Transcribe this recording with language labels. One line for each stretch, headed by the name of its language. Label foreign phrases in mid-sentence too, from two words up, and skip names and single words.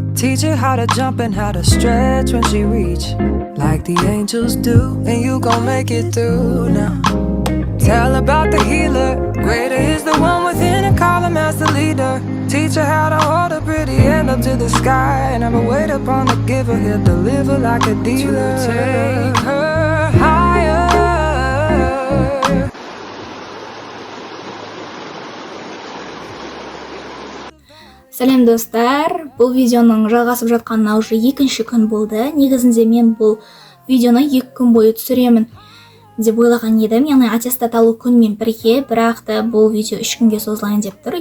English: Teach her how to jump and how to stretch when she reach, like the angels do, and you gon' make it through now. Tell about the healer, greater is the one within and call him as the leader. Teach her how to hold a pretty hand up to the sky, and never wait upon the giver, he'll deliver like a dealer. To take her higher.
Kazakh: Сәлем достар, бұл видеоның жалғасып жатқанына уже екінші күн болды. Негізінде мен бұл видеоны 2 күн бойы түсіремін деп ойлаған едім, яғни аттестат алу күнмен бірге, бірақ та бұл видео 3 күнге созылайын деп тұр.